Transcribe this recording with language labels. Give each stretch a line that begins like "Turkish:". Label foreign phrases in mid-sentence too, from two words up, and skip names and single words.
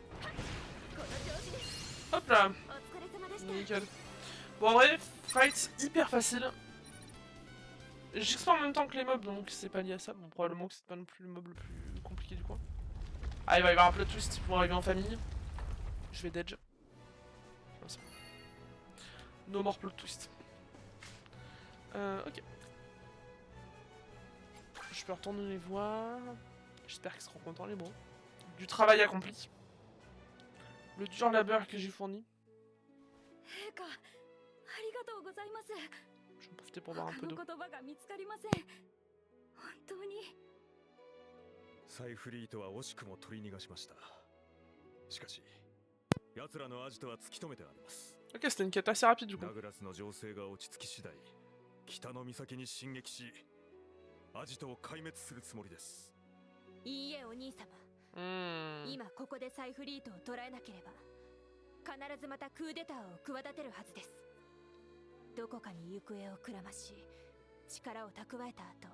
French: Hop là. Nickel. Bon en vrai, fight hyper facile. J'explore en même temps que les mobs donc c'est pas lié à ça. Bon probablement que c'est pas non plus le mob le plus compliqué du coin. Ah il va y avoir un
English: plot twist
French: pour arriver en famille. Je vais d'edge.
English: No more plot twist.
French: Ok. Je peux retourner les voir. J'espère qu'ils seront contents les bros. Du travail accompli. Le dur labeur que j'ai fourni. Je vais en profiter pour boire un peu d'eau.
Japanese: サイフリートは惜しくも取り逃がしました。しかし、奴らのアジトは突き止めてあります。
French: Ok, c'était une quête assez rapide du coup.
Japanese: ダグラスの情勢が落ち着き次第、北の岬に進撃し、アジトを壊滅するつもりです。いいえお兄様。今ここでサイフリートを捕らえなければ、必ずまたクーデターを企てるはずです。どこかに行方をくらまし、力を蓄えた後。